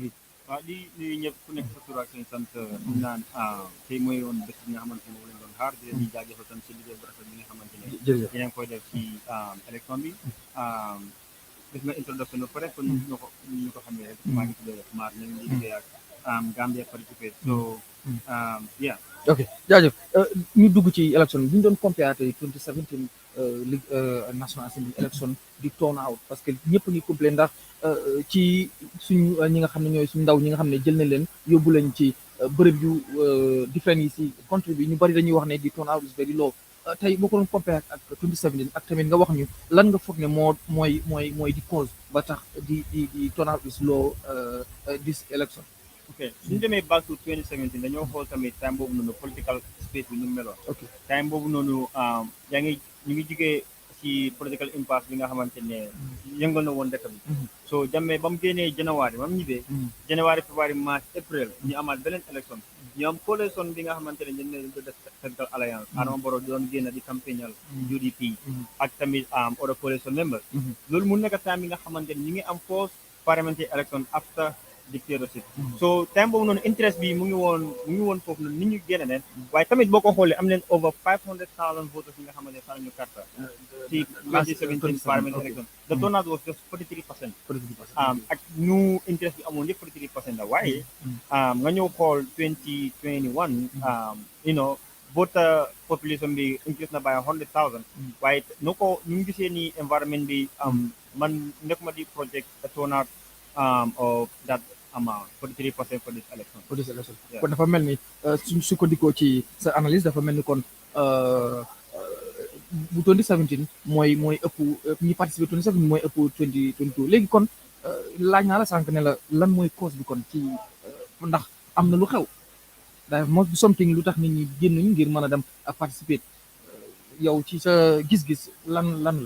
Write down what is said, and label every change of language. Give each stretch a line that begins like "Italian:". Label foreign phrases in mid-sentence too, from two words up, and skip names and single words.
Wolof: waaw di nuyu ñëpp ku nekk sa tur ak seen sant naan tey mooy woon bés bi nga xamante ne moom lañ doon xaar di leen jaajëfal tam si liggéey bu rafet bi nga xamante ne dinañ koy def ci élection bi def nga introduction ba pare kon ñu ko xamee rek maa ngi tudd Mar ñu ngi liggéey ak Gambia Participate
English: so yeah
Wolof: ok jaajëf ñu dugg ci élection bi ñu doon compare tey 2017 National Assembly élection di
English: turn out
French: parce que
Wolof: ñëpp ngi complain ndax ci suñu ñi nga xam ne ñooy suñu ndaw ñi nga xam ne jël nañ leen yóbbu leen ci bërëb yu différent yi si country bi ñu bari dañuy wax ne di
English: turn out is very low
Wolof: tey boo ko doon compare ak 2017 ak tamit nga wax ñu lan nga foog ne mooy di cause ba tax di
English: turn out is low this election.
Wolof: ok suñu demee
English: back to 2017
Wolof: dañoo xool tamit time boobu noonu
English: political space
Wolof: bi ñu meloon. ok time boobu noonu ñu ngi jugee ci
English: political impasse
Wolof: bi nga xamante ne yëngal na woon dëkk bi. so Jammeh ba mu génnee January ba mu ñibbee.
English: January February March April
Wolof: ñu amaat beneen élection ñoom coalition bi nga xamante ne ñun ne def Central Alliance Adama Barrow doon génn di campagnal UDP ak tamit
English: other coalition members
Wolof: loolu mu nekk time bi nga xamante ne ñu ngi am
English: force parliamentary election after dictatorship
Wolof: so time boobu noonu interest bi mu ngi woon foofu noonu nit ñu génne leen waaye tamit boo ko xoolee am leen
English: over 500,000 voters
Wolof: yi nga xamante ne sax ñu carte ci 2017
English: parliamentary election the turnout was just 43%
Wolof: ak ñu interest bi amoon yëpp 43% la waaye nga ñëw xool 2021
English: you know voter population
Wolof: bi increase na by 100,000 waaye nu ñu gisee ni environment bi man nekkuma di
English: project a turnout of that amount 43% for this election.
Wolof: kon dafa mel ni suñ sukkandikoo ci sa analyse dafa mel ni kon bu 2017 mooy ëpp ñi participé 2017 mooy ëpp 2022 léegi kon laaj naa la sànq ne la lan mooy cause bi kon ci ndax am na lu xew daa
English: must be something
Wolof: lu tax nit ñi génnuñ ngir mën a dem participer yow ci sa gis-gis lan la.